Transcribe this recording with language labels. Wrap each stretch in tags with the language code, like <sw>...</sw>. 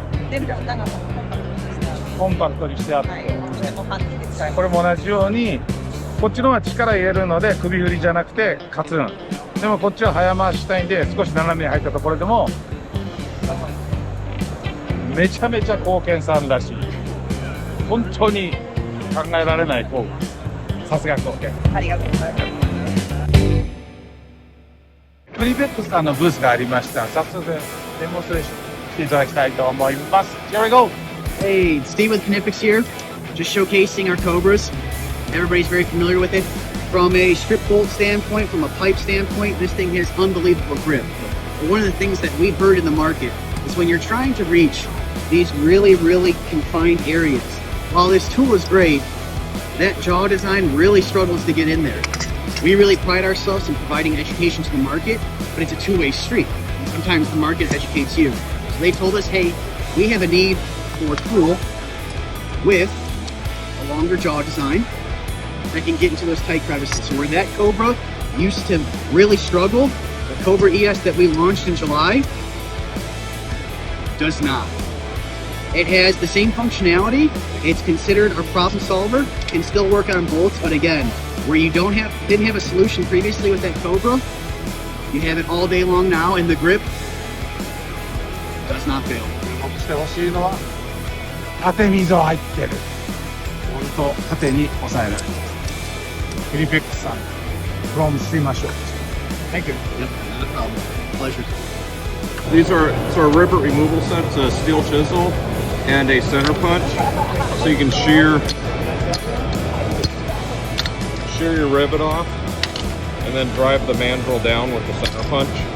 <ja>全部長さコンパクトにしてあって、これも同じようにこっちの方が力入れるので首振りじゃなくてカツン、でもこっちは早回ししたいんで少し斜めに入ったところでもめちゃめちゃ貢献さんらしい。本当に考えられない工具、さすが貢献。ありがとうございます。クニペックスさんのブースがありました。早速デモンストレーションしていただきたいと思います。</ja> <en>Here we go! Hey, Steve with Knipex here, just showcasing our Cobras. Everybody's very familiar with it. From a strip bolt standpoint, from a pipe standpoint, this thing has unbelievable grip. But one of the things that we've heard in the market is when you're trying to reach these really confined areas, while this tool is great, that jaw design really struggles to get in there. We really pride ourselves in providing education to the market, but it's a two-way street. And sometimes the market educates you. So they told us, hey, we have a need for a tool with a longer jaw design that can get into those tight crevices. So where that Cobra used to really struggle, the Cobra ES that we launched in July does not. It has the same functionality. It's considered a problem solver, can still work on bolts, but again, where you didn't have a solution previously with that Cobra, you have it all day long now, and the grip does not fail.</en> <ja>してほしいのは縦溝入ってる。ほんと縦に押さえられる。</ja> <en>クニペックスさん from SEMA SHOW. Thank you. Yep, not a problem. Pleasure. These are a rivet removal set. It's a steel chisel and a center punch, so you can shear shear your rivet off, and then drive the mandrel down with the center punch.</en>